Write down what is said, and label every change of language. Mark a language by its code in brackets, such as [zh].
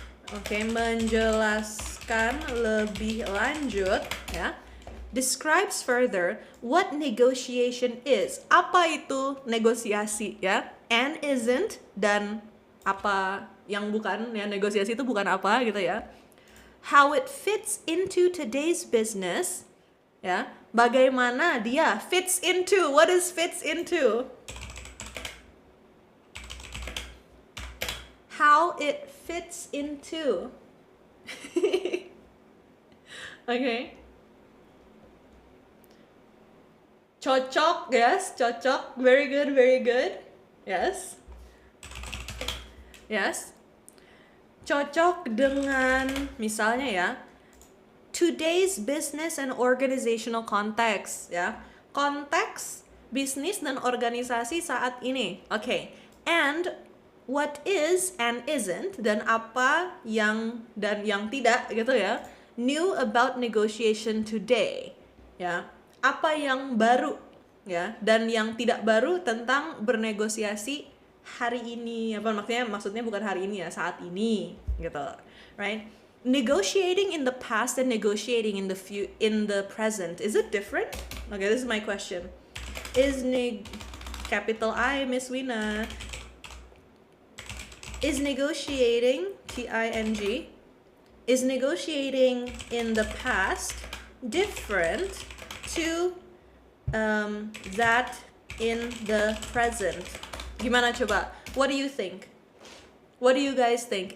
[id] Oke, menjelaskan lebih lanjut ya. [en] Describes further what negotiation is. [id] Apa itu negosiasi ya? [en] And isn't, [id] dan apa yang bukan ya, negosiasi itu bukan apa gitu ya. [en] How it fits into today's business ya. [id] Bagaimana dia [en] fits into. What is fits into? How it fits into. Okay. Cocok, yes, cocok. Very good, very good. Yes. Yes. [id] Cocok dengan misalnya ya, [en] today's business and organizational context [id] ya. Konteks bisnis dan organisasi saat ini. Okay. [en] And what is and isn't, [id] dan apa yang dan yang tidak gitu ya. [en] New about negotiation today ya. [id] Apa yang baru ya, dan yang tidak baru tentang bernegosiasi hari ini. Apa maksudnya bukan hari ini ya, saat ini gitu, right? [en] Negotiating in the past and negotiating in the present, is it different? Okay, this is my question. Is capital I, Miss Wina, is negotiating, T-I-N-G, is negotiating in the past different to that in the present? [id] Gimana coba? [en] What do you think? What do you guys think?